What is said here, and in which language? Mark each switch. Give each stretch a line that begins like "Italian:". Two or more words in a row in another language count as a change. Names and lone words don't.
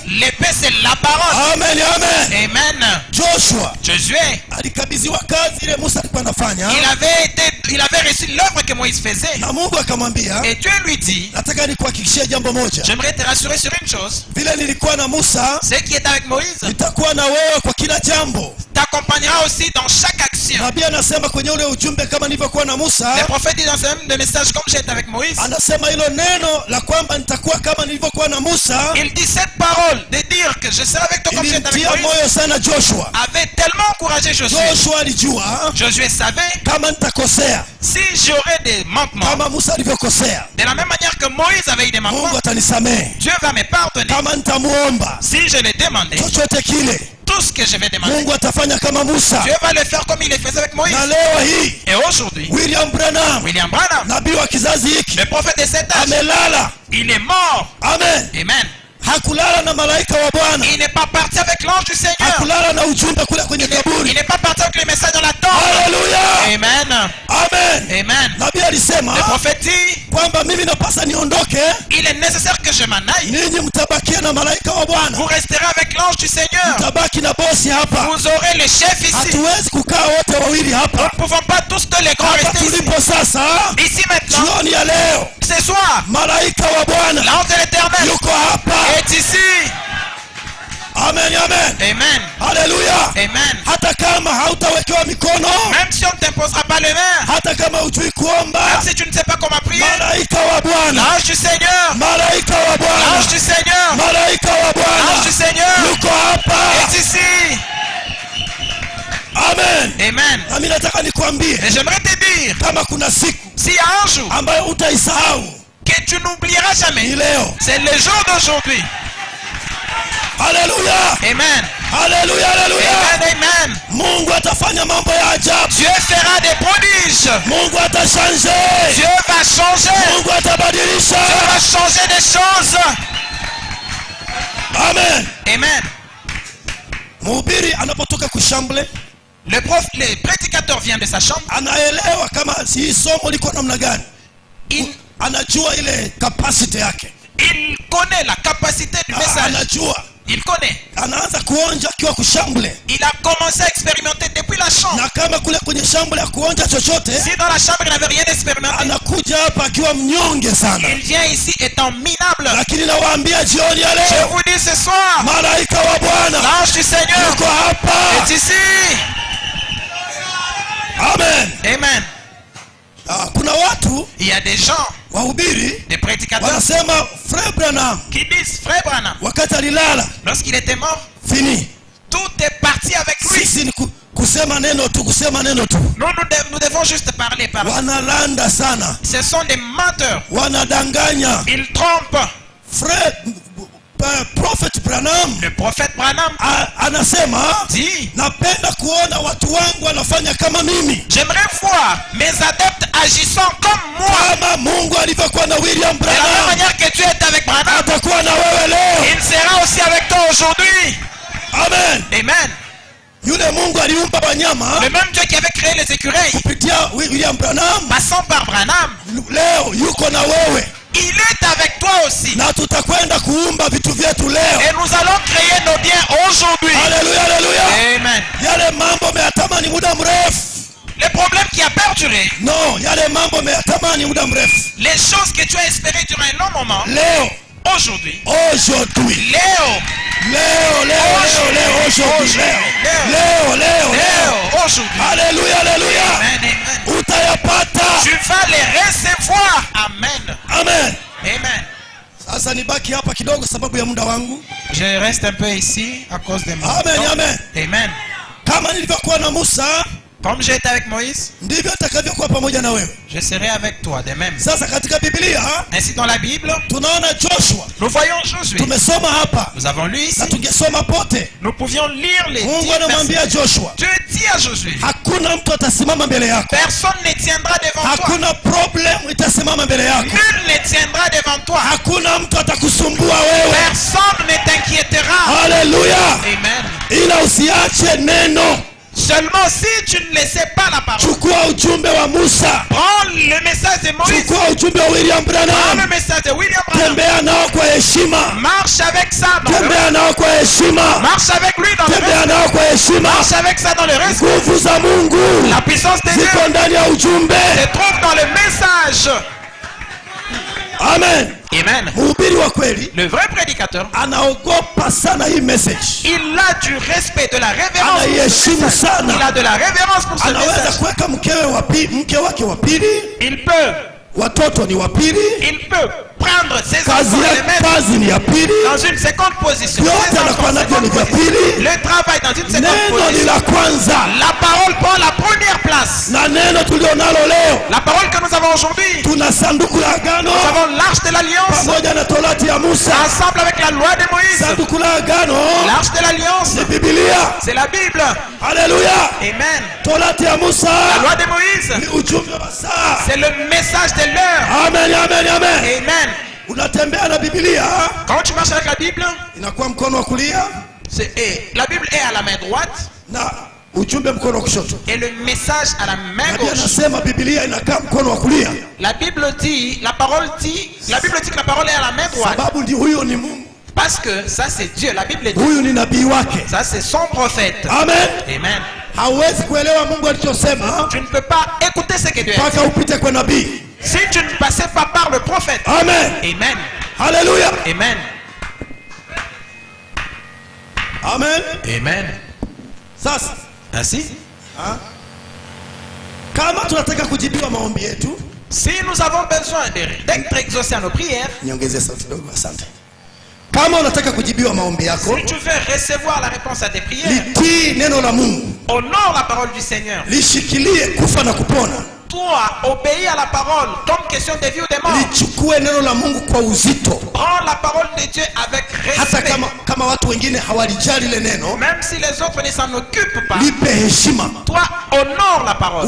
French: L'épée, c'est la parole.
Swahili: Amen, amen.
French: Amen.
Swahili: Joshua
French: Josué,
Swahili: alikabidhiwa kazi ile Musa alikuwa anafanya,
French: il avait reçu l'œuvre que Moïse faisait.
Swahili: na Mungu akamwambia,
French: Et Dieu lui dit,
Swahili: nataka nikuhakikishie jambo moja,
French: j'aimerais te rassurer sur une chose.
Swahili: vile nilikuwa na Musa
French: Ce qui est avec Moïse
Swahili: nitakuwa na wewe kwa kila jambo.
French: t'accompagnera aussi dans chaque action.
Swahili: Nabii anasema kwenye ule ujumbe, kama nilivyokuwa na
French: Les
Swahili: Musa,
French: prophètes disent dans ce même message, comme j'étais avec Moïse,
Swahili: anasema hilo neno la kwamba nitakuwa kama nilivyokuwa na Musa
French: il dit cette parole de dire que je serai avec toi comme j'étais avec
Swahili: ilimtia
French: Moïse,
Swahili: moyo sana Joshua.
French: avait tellement encouragé Josué.
Swahili: Joshua alijua
French: Josué savait,
Swahili: kama nitakosea
French: si j'aurais des manquements,
Swahili: kama Musa alivyokosea,
French: de la même manière que Moïse avait eu des manquements,
Swahili: Mungu atanisamehe.
French: Dieu va me pardonner.
Swahili: Kama nitamuomba
French: Si je l'ai demandé,
Swahili: chochote kile,
French: tout ce que je vais demander,
Swahili: Mungu atafanya kama Musa.
French: Dieu va le faire comme il le faisait avec Moïse.
Swahili: Na leo hii
French: Et aujourd'hui,
Swahili: William Branham,
French: William Branham,
Swahili: nabii wa kizazi hiki,
French: le prophète de cet âge,
Swahili: amelala.
French: il est mort.
Swahili: Amen.
French: Amen.
Swahili: Hakulala na malaika wa Bwana,
French: Il n'est pas parti avec l'ange du Seigneur.
Swahili: hakulala na ujumbe kule kwenye
French: Il
Swahili: kaburi.
French: n'est pas parti avec les messages dans la tombe.
Swahili: Haleluya,
French: Amen.
Swahili: amen.
French: Amen.
Swahili: Nabii alisema
French: Le prophète dit,
Swahili: kwamba mimi napasa niondoke,
French: il est nécessaire que je m'en aille.
Swahili: ninyi mtabakia na malaika wa
French: Vous
Swahili: Bwana,
French: resterez avec l'ange du Seigneur.
Swahili: mtabaki na bosi hapa.
French: Vous aurez le chef ici.
Swahili: Hatuwezi kukaa wote wawili
French: Nous
Swahili: hapa
French: ne pouvons pas tous les grands
Swahili: hapa
French: rester ici.
Swahili: tulipo sasa.
French: Ici maintenant,
Swahili: Jioni ya leo
French: ce soir,
Swahili: malaika wa Bwana
French: l'ange de l'Éternel
Swahili: yuko hapa.
French: est ici.
Swahili: Amen, amen.
French: Amen.
Swahili: Haleluya.
French: Amen.
Swahili: Hata kama hautawekewa mikono,
French: Même si on ne t'imposera pas les mains,
Swahili: hata kama hujui kuomba,
French: même si tu ne sais pas comment prier,
Swahili: malaika wa Bwana,
French: l'ange du Seigneur,
Swahili: malaika wa Bwana,
French: l'ange du Seigneur,
Swahili: malaika wa
French: l'ange
Swahili: Bwana
French: du Seigneur
Swahili: yuko hapa.
French: est ici.
Swahili: Amen.
French: Amen.
Swahili: Nami nataka nikwambie,
French: Et j'aimerais te dire,
Swahili: kama kuna siku
French: s'il y a un jour
Swahili: ambayo utaisahau,
French: que tu n'oublieras
Swahili: ni
French: jamais,
Swahili: leo.
French: c'est le jour d'aujourd'hui.
Swahili: Haleluya,
French: Amen.
Swahili: haleluya, haleluya.
French: Amen. Amen.
Swahili: Mungu atafanya mambo ya ajabu.
French: Dieu fera des prodiges.
Swahili: Mungu atashanje.
French: Dieu va changer.
Swahili: Mungu atabadilisha.
French: Dieu va changer des choses.
Swahili: Amen.
French: Amen.
Swahili: Mhubiri anapotoka kushambule,
French: Le prédicateur vient de sa chambre.
Swahili: anaelewa kama si somo liko namna gani.
French: Il,
Swahili: Anajua ile capacity yake.
French: il connaît la capacité du message.
Swahili: Anajua.
French: Il connaît.
Swahili: Anaanza kuonja akiwa kushambule.
French: Il a commencé à expérimenter depuis la chambre.
Swahili: Na kama kule kwenye shambule ya kuonja chochote,
French: Si dans la chambre il n'avait rien expérimenté,
Swahili: anakuja hapa akiwa mnyonge sana.
French: il vient ici étant minable.
Swahili: Lakini nawaambia jioni ya
French: Je
Swahili: leo,
French: vous dis ce soir,
Swahili: malaika wa Bwana
French: l'ange du Seigneur
Swahili: yuko hapa.
French: est ici.
Swahili: Amen.
French: Amen.
Swahili: Kuna watu
French: Il y a des gens,
Swahili: wahubiri
French: des prédicateurs,
Swahili: wanasema Fred Branham
French: qui disent, Frère Branham,
Swahili: wakati alilala,
French: lorsqu'il était mort,
Swahili: fini.
French: tout est parti avec lui.
Swahili: Sisi ni kusema neno tu, kusema neno tu.
French: Nous devons juste parler par là.
Swahili: Wanalanda sana,
French: Ce sont des menteurs.
Swahili: wanadanganya.
French: Ils trompent.
Swahili: Fred Prophet Branham
French: Le prophète Branham
Swahili: anasema
French: dit,
Swahili: napenda kuona watu wangu wanafanya kama mimi.
French: j'aimerais voir mes adeptes agissant comme moi.
Swahili: Kama Mungu alivyokuwa na William
French: De la même
Swahili: Branham,
French: manière que Dieu est avec Branham,
Swahili: atakuwa na wewe leo.
French: il sera aussi avec toi aujourd'hui.
Swahili: Amen.
French: Amen.
Swahili: Yule Mungu aliumba wanyama
French: Le même Dieu qui avait créé les écureuils,
Swahili: kupitia William Branham,
French: passant par Branham,
Swahili: leo yuko na wewe,
French: il est avec toi aussi.
Swahili: na tutakwenda kuumba vitu vyetu leo.
French: Et nous allons créer nos biens aujourd'hui.
Swahili: Haleluya, haleluya.
French: Amen.
Swahili: Yale mambo umeyatamani muda mrefu,
French: Les problèmes qui a perduré,
Swahili: no, yale mambo umeyatamani muda mrefu,
French: les choses que tu as espérées durant un long moment,
Swahili: leo,
French: aujourd'hui, aujourd'hui,
Swahili: Léo, leo, leo, aujourd'hui, leo,
French: aujourd'hui,
Swahili: haleluya, haleluya,
French: amen, amen.
Swahili: utayapata.
French: Tu vas les recevoir.
Swahili: Amen.
French: Amen. Amen.
Swahili: Sasa nibaki hapa kidogo sababu ya muda wangu.
French: Je reste un peu ici à cause de mon
Swahili: Amen,
French: temps.
Swahili: amen.
French: Amen.
Swahili: Kama nilivyokuwa na Musa,
French: Comme j'ai été avec Moïse,
Swahili: ndivyo atakavyokuwa pamoja na wewe.
French: je serai avec toi de même.
Swahili: Sasa katika Biblia
French: Ainsi dans la Bible,
Swahili: tunaona Joshua,
French: nous voyons Josué.
Swahili: tumesoma hapa
French: Nous avons lu ici.
Swahili: na tungesoma pote.
French: Nous pouvions lire les 10
Swahili: Mungu
French: versets.
Swahili: anamwambia Joshua,
French: Dieu dit à Josué,
Swahili: hakuna mtu atasimama mbele yako,
French: personne ne tiendra devant toi.
Swahili: hakuna problem itasimama mbele yako,
French: Nul ne tiendra devant toi.
Swahili: hakuna mtu atakusumbua wewe.
French: Personne ne t'inquiétera.
Swahili: Haleluya,
French: Amen.
Swahili: ila usiache neno.
French: Seulement si tu ne laissais pas la parole.
Swahili: Chukua ujumbe wa Musa,
French: Prends le message de Moïse.
Swahili: chukua ujumbe wa William
French: Prends le
Swahili: Branham,
French: message de William Branham.
Swahili: tembea nao kwa heshima,
French: Marche avec ça dans le
Swahili: tembea nao kwa heshima,
French: Marche avec lui dans le
Swahili: tembea
French: respect.
Swahili: nao kwa heshima.
French: Marche avec ça dans le respect.
Swahili: Nguvu za Mungu
French: La puissance de Dieu
Swahili: ziko ndani ya ujumbe.
French: se trouve dans le message.
Swahili: Amen.
French: Amen.
Swahili: Mhubiri wa kweli
French: Le vrai prédicateur,
Swahili: anaogopa sana hii message,
French: il a du respect, de la révérence pour ce
Swahili: anaiheshimu
French: message. Il
Swahili: sana.
French: a de la révérence pour ce
Swahili: Anaweza
French: message.
Swahili: kuweka mke wake wa pili,
French: Il peut
Swahili: watoto ni wa pili,
French: prendre ses
Swahili: kazi
French: enfants et les
Swahili: ya
French: mettre
Swahili: kazi ni ya pili,
French: dans une seconde position.
Swahili: vyote
French: Ses enfants,
Swahili: anakuwa navyo ni
French: seconde
Swahili: vya
French: position.
Swahili: pili.
French: Le travail dans une seconde
Swahili: Neno ni
French: position.
Swahili: la kwanza,
French: La parole prend la première place.
Swahili: na neno tulionalo leo,
French: La parole que nous avons aujourd'hui,
Swahili: tuna sanduku la agano
French: nous avons l'arche de l'alliance
Swahili: pamoja na torati ya Musa.
French: ensemble avec la loi de Moïse.
Swahili: Sanduku la agano
French: L'arche de l'alliance,
Swahili: ni Biblia.
French: c'est la Bible.
Swahili: Haleluya.
French: Amen.
Swahili: Torati ya
French: La
Swahili: Musa
French: loi de Moïse,
Swahili: ni ujumbe wa saa.
French: c'est le message de l'heure.
Swahili: Amen, amen, amen.
French: Amen.
Swahili: Unatembea na Biblia,
French: Quand tu marches avec la Bible,
Swahili: inakuwa mkono wa kulia
French: la Bible est à la main droite
Swahili: na ujumbe mkono wa kushoto.
French: et le message à la main
Swahili: Nabii
French: gauche.
Swahili: anasema Biblia inakaa mkono wa kulia,
French: La Bible dit, la Bible dit que la parole est à la main droite.
Swahili: sababu ndi huyo ni Mungu,
French: Parce que ça c'est Dieu. La Bible dit,
Swahili: huyu ni nabii wake.
French: ça c'est son prophète.
Swahili: Amen.
French: Amen.
Swahili: Hauwezi kuelewa Mungu alichosema
French: Tu ne peux pas écouter ce que Dieu a dit
Swahili: mpaka upite kwa nabii.
French: si tu ne passais pas par le prophète.
Swahili: Amen.
French: Amen.
Swahili: Haleluya.
French: Amen.
Swahili: Amen.
French: Amen.
Swahili: Sasa
French: Ainsi,
Swahili: kama tunataka kujibiwa maombi yetu,
French: si nous avons besoin d'être exaucés à nos prières,
Swahili: niongezee sauti kidogo, asante. Kama unataka kujibiwa maombi yako,
French: si tu veux recevoir la réponse à tes prières,
Swahili: litii neno la Mungu,
French: honore la parole du Seigneur.
Swahili: lishikilie kufa na kupona,
French: Toi, obéis à la parole comme question de vie ou de mort.
Swahili: lichukue neno la Mungu kwa uzito,
French: Prends la parole de Dieu avec
Swahili: hata
French: respect.
Swahili: kama watu wengine hawalijali ile neno,
French: Même si les autres ne s'en occupent pas,
Swahili: lipe heshima.
French: toi, honore la parole.